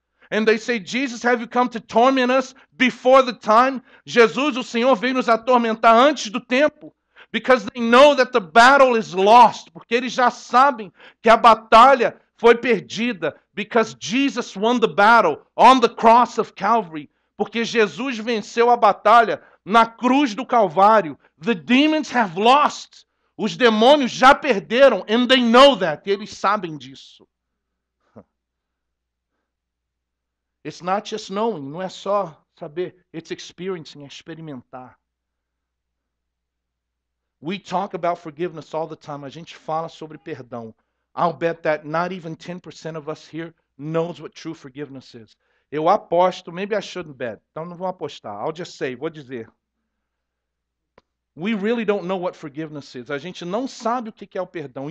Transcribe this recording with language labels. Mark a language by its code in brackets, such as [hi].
[en] And they say, Jesus, have you come to torment us before the time? [pt] Jesus, o Senhor, veio nos atormentar antes do tempo. [en] Because they know that the battle is lost. [pt] Porque eles já sabem que a batalha foi perdida. [en] Because Jesus won the battle on the cross of Calvary. [pt] Porque Jesus venceu a batalha na cruz do Calvário. [en] The demons have lost. [pt] Os demônios já perderam. [en] And they know that. [pt] E eles sabem disso. [en] It's not just knowing, [pt] não é só saber, [en] it's experiencing, [pt] é experimentar. [en] We talk about forgiveness all the time. [pt] A gente fala sobre perdão. [en] I'll bet that not even 10% of us here knows what true forgiveness is. [pt] Eu aposto, [en] maybe I shouldn't bet, [pt] então não vou apostar. [en] I'll just say, [pt] vou dizer. [en] We really don't know what forgiveness is. [pt] A gente não sabe o que é o perdão.